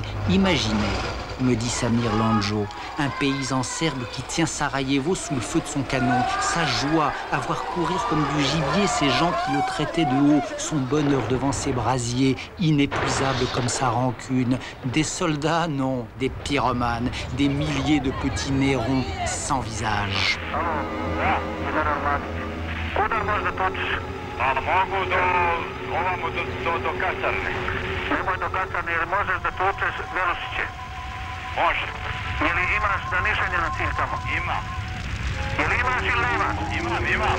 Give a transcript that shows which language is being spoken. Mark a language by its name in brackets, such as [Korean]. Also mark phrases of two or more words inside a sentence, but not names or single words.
[French] Imaginez, me dit Samir Landjo, un paysan serbe qui tient Sarajevo sous le feu de son canon, sa joie à voir courir comme du gibier ces gens qui le traitaient de haut, son bonheur devant ses brasiers, inépuisable comme sa rancune. Des soldats, non, des pyromanes, des milliers de petits nérons sans visage. [Serbian] Može. Je li imaš zamišljanje na cilj tamo? Imam. Je li imaš ili nemaš? Imam.